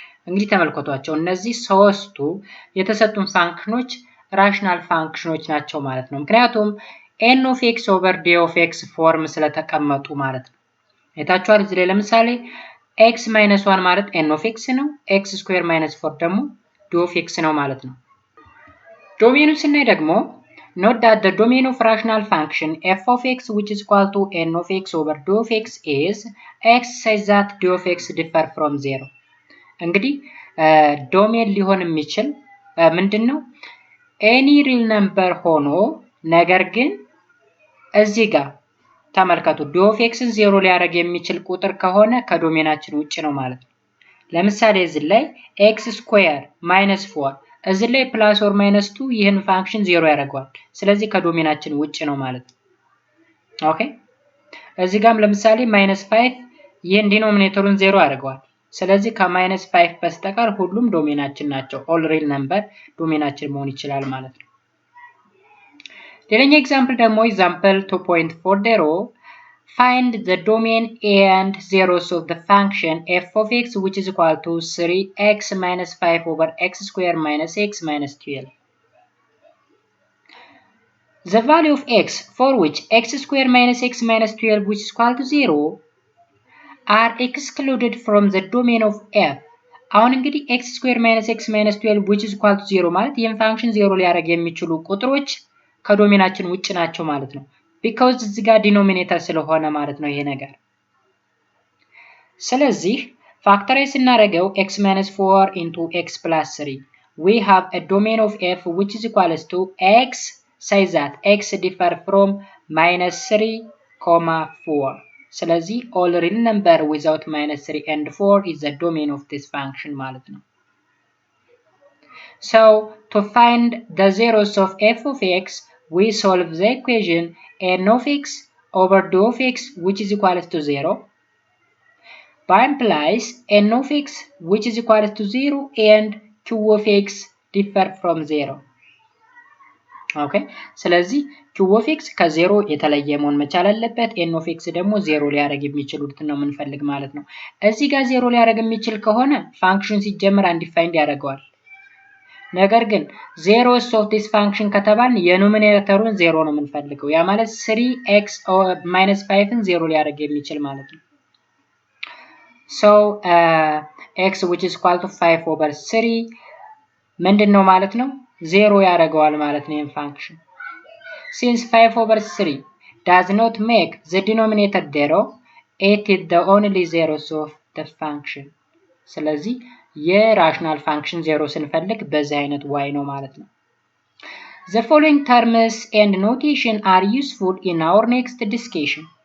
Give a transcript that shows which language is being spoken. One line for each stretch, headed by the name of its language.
Amharic: እንግዲህ ተመልከቷቸው፣ እነዚህ ሶስቱ የተሰጡን ፋንክሽኖች ራሽናል ፋንክሽኖች ናቸው ማለት ነው። ምክንያቱም
English: n of x over d of x
Amharic: ፎርም ስለተቀመጡ ማለት ነው። አይታችኋል እዚህ ላይ ለምሳሌ
English: x minus 1
Amharic: ማለት n of x ነው፣
English: x square minus 4
Amharic: ደግሞ d of x ነው ማለት ነው። ዶሜኑን ስናይ ደግሞ
English: note that the domain of rational function f of x which is equal to n of x over d of x is x such that d of x differ from 0.
Amharic: እንግዲህ ዶሜን ሊሆን የሚችል ምንድነው?
English: any real number
Amharic: ሆኖ ነገር ግን እዚህ ጋር ተመልከቱ
English: d of x
Amharic: ን 0 ሊያደርግ የሚችል ቁጥር ከሆነ ከዶሜናችን ውጪ ነው ማለት ነው። ለምሳሌ እዚህ ላይ x square minus 4 እዚህ ላይ ፕላስ ኦር ማይነስ 2 ይህን ፋንክሽን 0 ያደርገዋል። ስለዚህ ከዶሜናችን ውጪ ነው ማለት ነው። ኦኬ እዚህ ጋርም ለምሳሌ -5 ይህን ዲኖሚኔተሩን 0 ያደርገዋል። ስለዚህ ከማይነስ 5 በስተቀር ሁሉም ዶሜናችን ናቸው። ኦል ሪል ነምበር ዶሜናችን መሆን ይችላል ማለት ነው። ሌላኛው ኤግዛምፕል ደግሞ ኤግዛምፕል 2.40
English: find the domain and zeros of the function f of x which is equal to 3x minus 5 over x square minus x minus 12. The value of x for which x square minus x minus 12 which is equal to 0 are excluded from the domain of f.
Amharic: አሁን እንግዲህ
English: x square minus x minus 12 which is equal to 0
Amharic: ማለት ይህን ፋንክሽን 0 ሊያደርግ የሚችሉ ቁጥሮች ከዶሜናችን ውጭ ናቸው ማለት ነው።
English: because
Amharic: እዚህ ጋር ዲኖሚኔተር ስለሆነ ማለት ነው ይሄ ነገር። ስለዚህ ፋክተራይዝ ስናደርገው
English: x minus 4 into x plus 3 we have a domain of f which is equals to x such that x differ from -3, 4.
Amharic: ስለዚህ
English: all real number without -3 and 4 is the domain of this function
Amharic: ማለት ነው።
English: So to find the zeros of f of x we solve the equation n of x over d of x which is equal to 0 by implies n of x which is equal to 0 and q of x differ from 0.
Amharic: okay ስለዚህ q of x ከ0 የተለየ መሆን መቻል አለበት። n of x ደግሞ 0 ሊያደርግ የሚችሉት ነው የምንፈልግ ማለት ነው። እዚህ ጋር 0 ሊያደርግ የሚችል ከሆነ ፋንክሽን ሲጀመር አንዲፋይንድ ያደርገዋል። ነገር ግን
English: zeros of this function
Amharic: ከተባልን የኖሚኔተሩን 0 ነው የምንፈልገው። ያ ማለት 3x minus 5 ን 0 ሊያደርግ የሚችል ማለት ነው።
English: so x which is equal to 5 over 3
Amharic: ምንድነው ማለት ነው? 0 ያደርገዋል ማለት ነው ይሄን ፋንክሽን።
English: since 5 over 3 does not make the denominator 0, it is the only zeros of the function.
Amharic: ስለዚህ የራሽናል ፋንክሽን 0 ስንፈልግ በዚህ አይነት y ነው ማለት ነው።
English: The following terms and notation are useful in our next discussion.